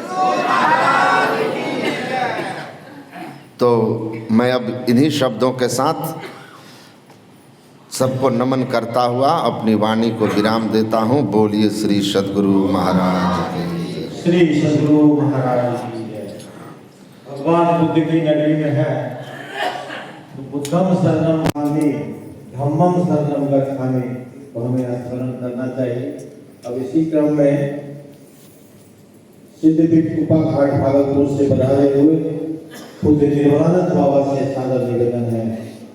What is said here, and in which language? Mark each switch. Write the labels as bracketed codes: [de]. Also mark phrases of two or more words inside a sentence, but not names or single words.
[hi] तो मैं अब इन्हीं शब्दों के साथ सबको नमन करता हुआ अपनी वाणी को विराम देता हूँ। बोलिए श्री सद्गुरु महाराज की, श्री सद्गुरु महाराज की जय। भगवान बुद्ध की नगरी में है तो [pi] बुद्धम शरणम गच्छामि धम्मम शरणम गच्छामि, [hi] तो हमें स्मरण करना चाहिए। अब इसी क्रम में सिद्धपीठ कुपाघाट भागलपुर से पधारे हुए पूज्य निर्वाणानंद बाबा से सादर निवेदन है